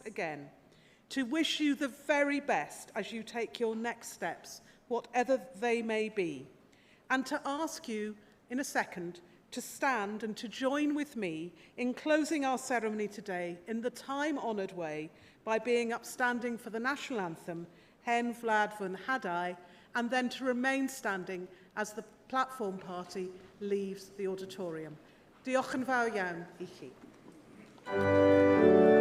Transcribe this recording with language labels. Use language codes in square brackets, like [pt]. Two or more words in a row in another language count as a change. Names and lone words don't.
[en] again, to wish you the very best as you take your next steps, whatever they may be, and to ask you in a second to stand and to join with me in closing our ceremony today in the time-honoured way by being upstanding for the national anthem, Hen Vlad Fy Nhadau, and then to remain standing as the platform party leaves the auditorium. [cy] Diolch yn fawr iawn I chi.